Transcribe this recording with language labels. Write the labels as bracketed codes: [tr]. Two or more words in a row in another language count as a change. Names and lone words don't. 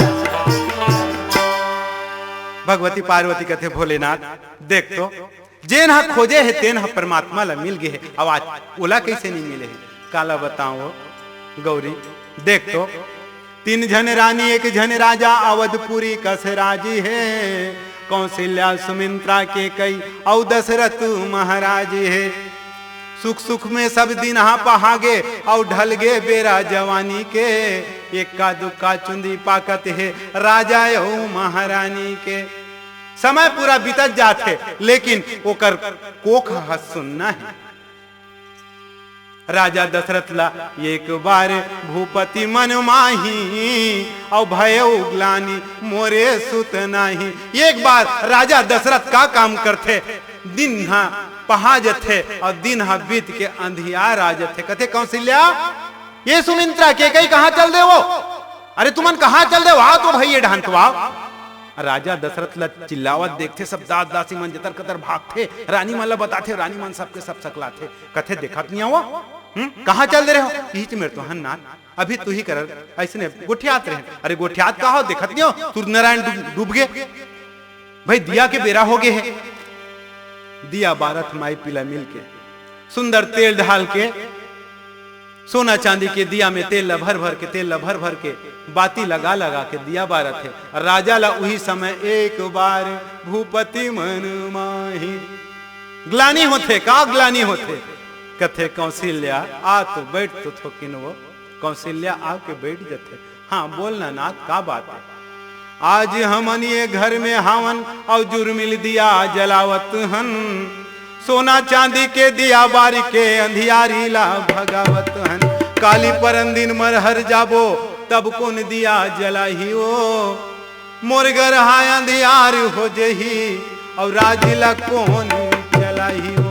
[hne] भगवती पार्वती कथे भोलेनाथ देख तो जेन हा खोजे है तेन हा परमात्मा ला मिल गए है। आवाज ओला कैसे नहीं मिले है काला बताओ गौरी। देख तो तीन जन रानी एक जन राजा अवधपुरी कस राजी है। कौशल्या सुमित्रा के कई और दशरथ महाराज है। सुख सुख में सब दिन हा पहागे और ढल गे बेरा जवानी के। एक का दुक्का चुंदी पाकत है राजा यऊ महारानी के। समय पूरा बीतत जाते लेकिन ओकर कोख हा सुनना है। राजा दशरथ ला [awa] एक बार भूपति मन माही और भयउ ग्लानि मोरे सुत नाही। [hne] एक बार राजा दशरथ का काम करते दिन हा पहा जथे और दिन हा बीत के अंधियार आ जथे। कथे कौशल्या ये सुमित्रा के कई कहां चल दे वो, अरे तुमन कहां चल दे वहां तो भाई ये ढांकवा। राजा दशरथ ला चिल्लावत देखते सब दास दासी मन जतर कतर भागते। रानी मन ला बताते, रानी मन सबके सब सकलाते। कथे देखत नहीं हुआ कहां चल दे रहे हो। यही मेरे तो हन्ना अभी तू ही कर ऐसे गोठियात रहे। अरे गोठियात का हो देखत नहीं हो, सूर्य नारायण डूब गए भाई, दिया के बेरा हो गए है। दिया बारत माई पिला मिल के सुंदर तेल ढाल के सोना चांदी के दिया में तेल भर भर के, तेल भर भर के बाती लगा लगा के दिया बारत है। राजा ला उही समय [awa] एक बार भूपति मन माही। [hne] ग्लानी होते का ग्लानी होते। कथे कौशल्या आ तो बैठ तो थोकिन वो। कौशल्या आके बैठ जाते। हाँ बोलना नाथ का बात है। आज हमन ये घर में हावन और जुर्मिल दिया जलावत हन। सोना चांदी के दिया बारी के अंधियारी ला भगावत हन। काली परंदिन मरहर जाबो तब कौन दिया जलाही ओ। मोरगर हाय अंधियार हो जही और राजिला कौन जलाही ओ।